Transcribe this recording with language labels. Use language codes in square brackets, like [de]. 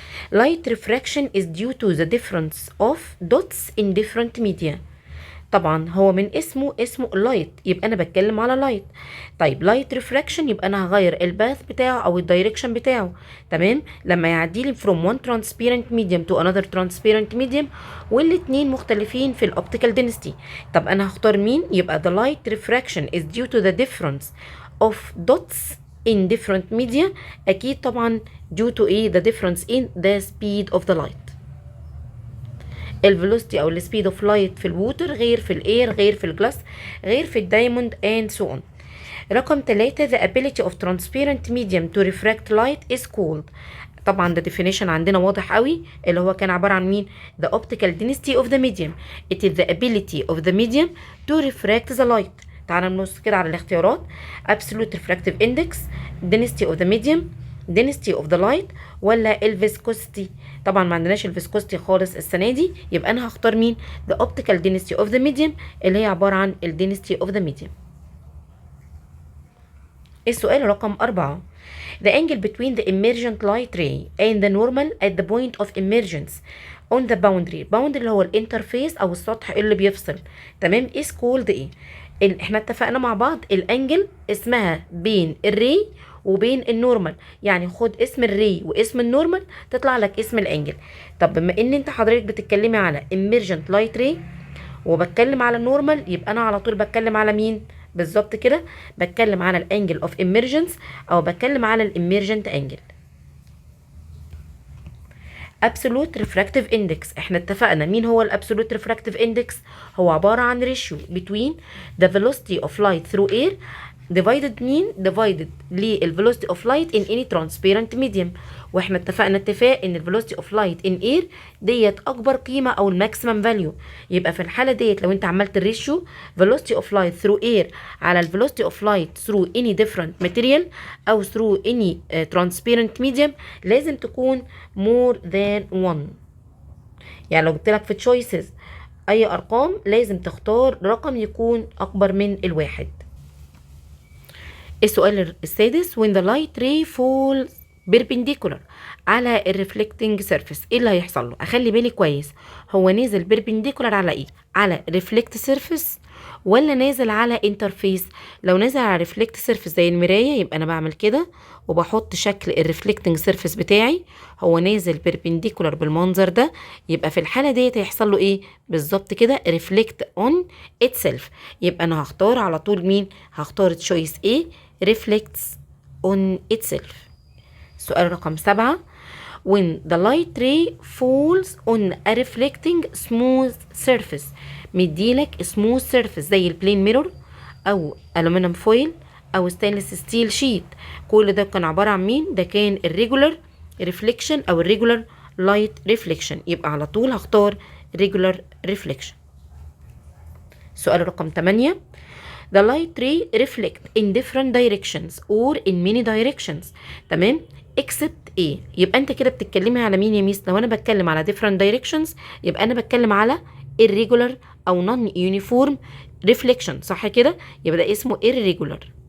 [en] light refraction is due to the difference of dots in different media. [ar] طبعا هو من اسمه لايت، يبقى انا بتكلم على لايت. طيب لايت ريفراكشن يبقى انا هغير الباث بتاعه او الدايركشن بتاعه. تمام، لما يعدي لي [en] from one transparent medium [ar] to another transparent medium والاتنين مختلفين في الاوبتيكال density. طب انا هختار مين؟ يبقى [en] the light refraction is due to the difference of dots in different media. [ar] اكيد طبعا [en] due to [ar] ايه؟ [en] the difference in the speed of the light. [ar] الفيلوسيتي او السبيد اوف لايت في الووتر غير في الاير، غير في الجلاس، غير في الدايموند [en] and so on. [ar] رقم 3. [en] the ability of transparent medium to refract light is called. [ar] طبعا ده definition عندنا واضح قوي اللي هو كان عبارة عن مين؟ [en] the optical density of the medium. it is the ability of the medium to refract the light. [ar] تعالى نبص كده على الاختيارات. [en] absolute refractive index، density of the medium، density of the light، [ar] ولا الفيسكوستي؟ طبعا ما عندناش الفيسكوستي خالص السنه دي، يبقى انا هختار مين؟ [en] the optical density of the medium [ar] اللي هي عباره عن ال [en] density of the medium. [ar] السؤال رقم 4. [en] the angle between the emergent light ray and the normal at the point of emergence on the boundary. [ar] boundary اللي هو الانترفيس او السطح اللي بيفصل. تمام، [en] is called [ar] ايه؟ احنا اتفقنا مع بعض الانجل اسمها بين الري وبين النورمال، يعني خد اسم الري واسم النورمال تطلع لك اسم الانجل. طب بما ان انت حضرتك بتتكلمي على [en] emergent light ray [ar] وبتكلم على النورمال، يبقى انا على طول بتكلم على مين بالظبط كده؟ بتكلم على الانجل اوف emergence او بتكلم على الاميرجنت انجل. [en] absolute refractive index، [ar] احنا اتفقنا مين هو الابسولوت [en] refractive index؟ [ar] هو عبارة عن [en] ratio between the velocity of light through air divided مين؟ divided للvelocity of light in any transparent medium. [ar] واحنا اتفقنا اتفاق ان [en] velocity of light in air [ar] ديت اكبر قيمة او الماكسيمم فاليو. يبقى في الحالة ديت لو انت عملت الريشيو [en] velocity of light through air على velocity of light through any different material او through any transparent medium [ar] لازم تكون [en] more than 1. [ar] يعني لو جبت لك في choices اي ارقام لازم تختار رقم يكون اكبر من الواحد. السؤال السادس. [en] when the light ray falls [ar] بيربنديكولار على الريفلكتنج سيرفيس، ايه اللي هيحصل له؟ اخلي بالي كويس، هو نازل بيربنديكولار على ايه؟ على ريفلكت سيرفيس ولا نازل على انترفيس؟ لو نازل على ريفلكت سيرفيس زي المرايه يبقى انا بعمل كده وبحط شكل الريفلكتنج سيرفيس بتاعي، هو نازل بيربنديكولار بالمنظر ده، يبقى في الحاله ديت هيحصل له ايه بالظبط كده؟ ريفلكت اون اتسيلف. يبقى انا هختار على طول مين؟ هختار تشويس ايه؟ ريفلكتس [en] on itself. [ar] سؤال رقم 7. [en] when the light ray falls on a reflecting smooth surface، [ar] مديلك smooth surface زي البلين ميرور او aluminum foil او stainless steel sheet، كل ده كان عبارة عن مين؟ ده كان الريجولار reflection او الريجولار light reflection، يبقى على طول هختار regular reflection. سؤال رقم 8. [en] the light ray reflect in different directions or in many directions، [ar] تمام، except ايه؟ يبقى انت كده بتتكلمي على مين يا ميس؟ لو انا بتكلم على different directions يبقى انا بتكلم على irregular او non uniform reflection، صح كده؟ يبقى ده اسمه irregular.